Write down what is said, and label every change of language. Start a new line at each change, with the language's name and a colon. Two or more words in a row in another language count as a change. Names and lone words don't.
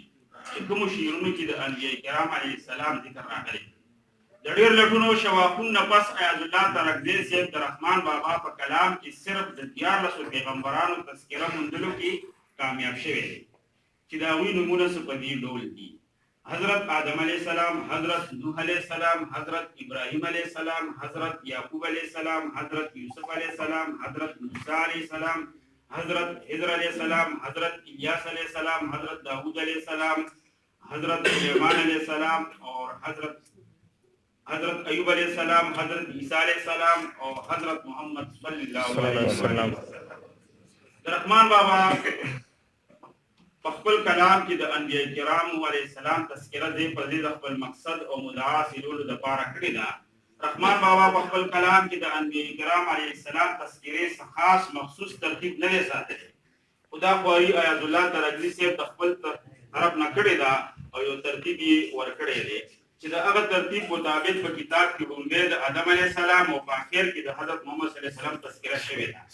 Pashto: چې کوم شعرونو کې د انبیاء کرام علیه السلام ذکر راغلی د ډېر لټونو شواهدونو نه پس آیت الله ترڅی صاحب د رحمان بابا په کلام کې صرف د 14 پیغمبرانو تذکره موندلو کې کامیاب شوی دی چې د هغوی نومونه څه په دې ډول دي حضرت آدم علیہ السلام، حضرت نوح علیہ السلام، حضرت ابراہیم علیہ السلام، حضرت یعقوب علیہ السلام، حضرت یوسف علیہ السلام، حضرت موسیٰ علیہ السلام، حضرت خضر علیہ السلام، حضرت الیاس علیہ السلام، حضرت داؤد علیہ السلام، حضرت سلیمان علیہ السلام اور حضرت ایوب علیہ السلام، حضرت عیسیٰ علیہ السلام اور حضرت محمد صلی اللہ علیہ وسلم. رحمان بابا خپل کلام کې د انبیاء کرام علیه السلام تذکره دی په دې د خپل مقصد او مدعا سیرولو د پاره کړی ده. رحمان بابا په خپل کلام کې د انبیاء کرام علیه السلام تذکرې خاص مخصوص ترتیب نه دی ساتلی خدا خواري آیت الله ترڅی صاحب د خپل طرف نه کړی ده او یو ترتیب یې ورکړی دی چې د هغه ترتیب مطابق په کتاب کې لومړی د آدم علیه السلام او په اخر کې د حضرت محمد صلی الله علیه وسلم تذکره شوې ده.